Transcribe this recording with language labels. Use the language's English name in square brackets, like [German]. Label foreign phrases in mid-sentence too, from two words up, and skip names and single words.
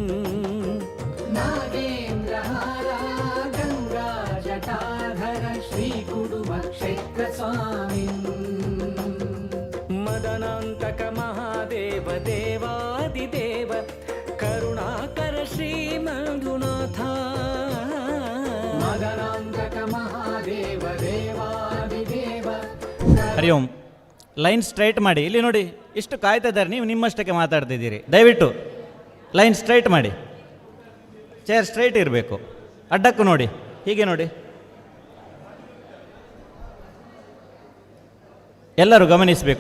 [Sanskrit] ನಾಗೇಂದ್ರಹಾರ ಗಂಗಾ ಜಟಾಧರ ಶ್ರೀ ಕುಡುಮ ಕ್ಷೇತ್ರ ಸ್ವಾಮಿ. ಮದನಾಂತಕ ಮಹಾದೇವ ದೇವಾದಿದೇವ ಕರುಣಾಕರ ಶ್ರೀ ಮಂಜುನಾಥ. ಮದನಾಂತಕ ಮಹಾದೇವ ದೇವಾದಿದೇವ. ಹರಿ ಓಂ. [English] line straight [Kannada] ಮಾಡಿ. ಇಲ್ಲಿ ನೋಡಿ, ಇಷ್ಟು ಕಾಯ್ತಾ ಇದ್ದಾರೆ, ನೀವು ನಿಮ್ಮಷ್ಟಕ್ಕೆ ಮಾತಾಡ್ತಿದ್ದೀರಿ. ದಯವಿಟ್ಟು [English] line straight [Kannada] ಮಾಡಿ. [English] chair straight [Kannada] ಇರಬೇಕು. ಅಡ್ಡಕ್ಕೂ ನೋಡಿ, ಹೀಗೆ ನೋಡಿ. ಎಲ್ಲರೂ ಗಮನಿಸಬೇಕು.